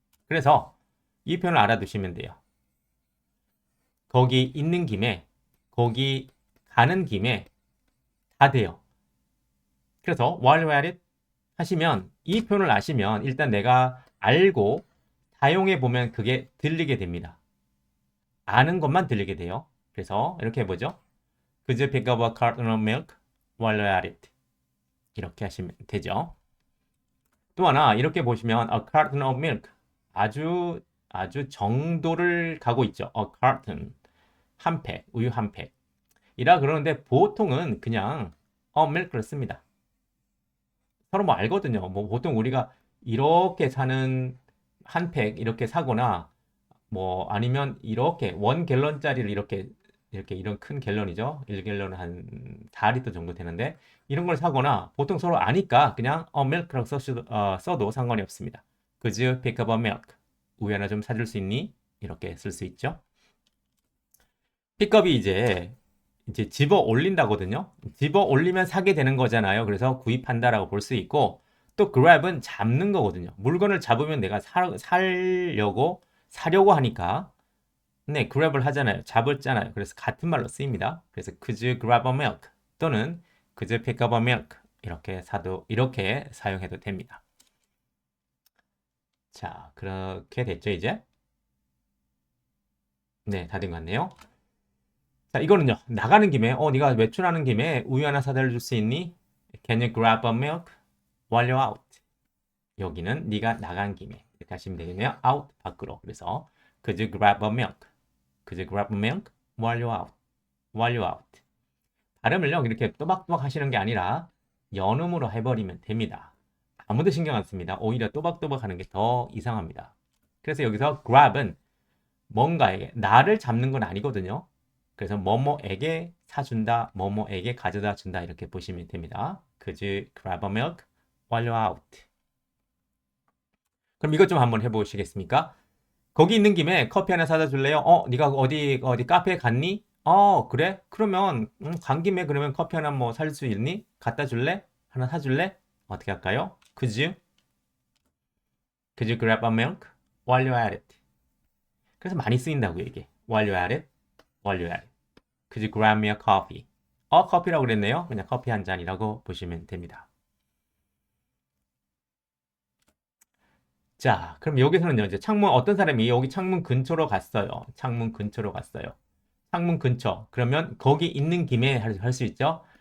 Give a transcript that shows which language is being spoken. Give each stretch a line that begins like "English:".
Korean: 그래서 이 표현을 알아두시면 돼요. 거기 있는 김에, 거기 가는 김에 다 돼요. 그래서
English: while you're at it
Korean: 하시면 이 표현을 아시면 일단 내가 알고 사용해 보면 그게 들리게 됩니다. 아는 것만 들리게 돼요. 그래서 이렇게 해보죠.
English: Could you pick up a carton of milk while you're at it?
Korean: 이렇게 하시면 되죠. 또 하나 이렇게 보시면
English: a carton of milk
Korean: 아주 정도를 가고 있죠.
English: a carton
Korean: 한 팩, 우유 한 팩. 이라 그러는데 보통은 그냥 milk를 씁니다. 서로 뭐 알거든요. 뭐 보통 우리가 이렇게 사는 한 팩 이렇게 사거나 뭐 아니면 이렇게 원 갤런짜리를 이렇게 이런 큰 갤런이죠. 1갤런은 한 4리터 정도 되는데 이런 걸 사거나 보통 서로 아니까 그냥 milk라고 써도 상관이 없습니다.
English: Could you pick up a milk?
Korean: 우유 하나 좀 사줄 수 있니? 이렇게 쓸 수 있죠. 픽업이 이제 집어 올린다거든요. 집어 올리면 사게 되는 거잖아요. 그래서 구입한다라고 볼 수 있고 또 grab은 잡는 거거든요. 물건을 잡으면 내가 사려고 하니까 네, grab을 하잖아요. 잡았잖아요. 그래서 같은 말로 쓰입니다.
English: 그래서 could you grab a milk
Korean: 또는
English: could you pick up a milk
Korean: 이렇게 사용해도 됩니다. 자, 그렇게 됐죠, 이제? 네, 다 된 것 같네요. 자, 이거는요. 나가는 김에 네가 외출하는 김에 우유 하나 사다 줄 수 있니?
English: Can you grab a milk while you're out?
Korean: 여기는 네가 나간 김에 이렇게 하시면 되겠네요. out 밖으로.
English: 그래서 could you grab a milk? Could you grab a milk while you're out? While you're out.
Korean: 발음을요. 이렇게 또박또박 하시는 게 아니라 연음으로 해버리면 됩니다. 아무도 신경 안 씁니다. 오히려 또박또박 하는 게 더 이상합니다. 그래서 여기서 grab은 뭔가에게 나를 잡는 건 아니거든요. 그래서 뭐뭐에게 사준다, 뭐뭐에게 가져다 준다 이렇게 보시면 됩니다.
English: Could you grab a milk while you're out?
Korean: 그럼 이것 좀 한번 해보시겠습니까? 거기 있는 김에 커피 하나 사다 줄래요? 네가 어디 카페에 갔니? 그래? 그러면 간 김에 그러면 커피 하나 뭐 살 수 있니? 갖다 줄래? 하나 사줄래? 어떻게 할까요?
English: Could you grab a milk while you're at it?
Korean: 그래서 많이 쓰인다고 이게.
English: While you're at it, while you're at it. Could you grab me a coffee?
Korean: 커피라고 그랬네요. 그냥 커피 한 잔이라고 보시면 됩니다. 자, 그럼 여기서는요, 이제 어떤 사람이 여기 창문 근처로 갔어요. 창문 근처로 갔어요. 창문 근처. 그러면 거기 있는 김에 할 수 있죠?